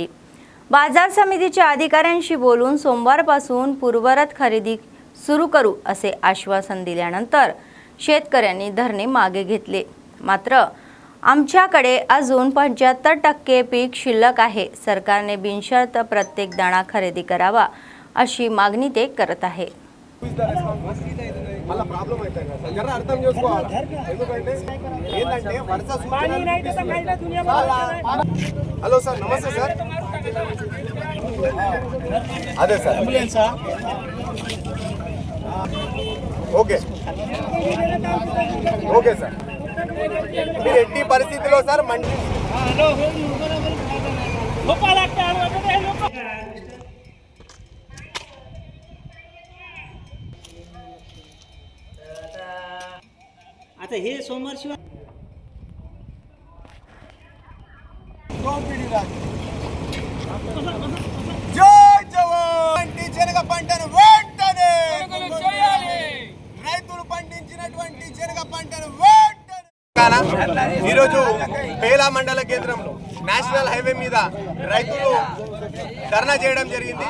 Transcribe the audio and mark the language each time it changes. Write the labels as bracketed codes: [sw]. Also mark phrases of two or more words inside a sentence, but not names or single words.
[mr] बाजार समितीच्या अधिकाऱ्यांशी बोलून सोमवारपासून पूर्ववत खरेदी सुरू करू असे आश्वासन दिल्यानंतर शेतकऱ्यांनी धरणे मागे घेतले। मात्र आमच्याकडे अजून 75% पीक शिल्लक आहे, सरकारने बिनशर्त प्रत्येक दाणा खरेदी करावा अशी मागणी ते करत आहे। [te] మళ్ళీ ప్రాబ్లం అవుతుంది కదా సార్, జర అర్థం చేసుకోవాలి। ఎందుకంటే ఏంటంటే వర్ష [en] hello sir, [te] నమస్తే సార్, అదే సార్ [en] okay okay sir. [te] మీరు ఎట్టి పరిస్థితిలో సార్ మండి [mr] आता हे सोमवार शिवाय [te] జై జవాన్ శనగ పంటను వెంటనే రైతులు పండించినటువంటి శనగ పంటను వెంటనే ఈరోజు బేలా మండల కేంద్రంలో నేషనల్ హైవే మీద రైతులు ధర్నా చేయడం జరిగింది.